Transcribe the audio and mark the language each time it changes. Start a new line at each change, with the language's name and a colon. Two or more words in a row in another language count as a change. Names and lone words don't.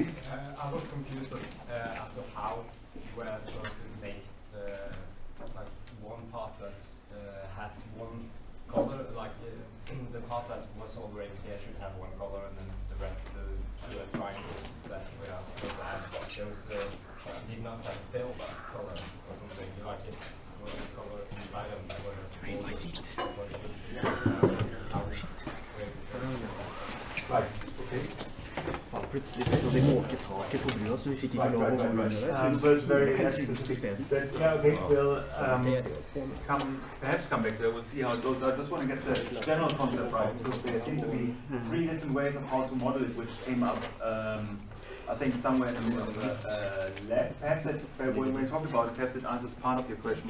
English: I was confused as to how you were sort of make like one part that has one color, like the part that was already here should have one color, and then the rest two triangles that we are supposed to have. Those did not have fill that color or something like it was a color inside of them. Read my seat. Right, okay.
Norwegian: Plutselig så skal vi måke taket på brua, så vi fikk ikke lov å gå under det.
English: But very yeah, okay, we'll perhaps come back there. We'll see how it goes. I just want to get the general concept right, because there seem to be three different ways of how to model it, which came up, I think, somewhere in the middle of the lab. Perhaps that, when we talk about it, perhaps it answers part of your question.